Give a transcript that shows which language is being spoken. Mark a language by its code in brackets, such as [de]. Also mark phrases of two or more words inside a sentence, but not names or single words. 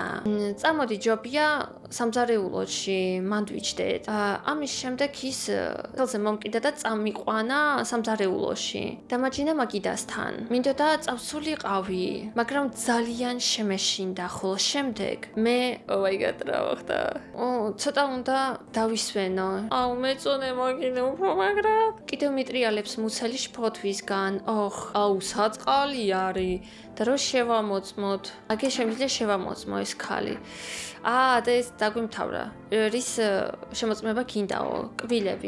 [ka] წამოდი ჯობია სამზარეულოში, მანდ ვიჯდეთ. ამის შემდეგ ის ხელზე მომკიდა და წამიყვანა სამზარეულოში. დამაჯინა მაგიდასთან. მინდოდა წავსულიყავი, მაგრამ ძალიან შემეშინდა, ხოლო შემდეგ მე [en] oh my god [ka] რა მოხდა? ცოტა უნდა დავისვენო. მეწონე მაგინე უფრო მაგრად. კიდევ მიტრიალებს მუცელი შფოთვისგან. საწყალი არის. და რო შევამოწმოთ. აგე შემიძლია შევამოწმო ეს ქალი. და ეს დაგვიმთავრა. რის შემოწმება გინდაო? კბილები.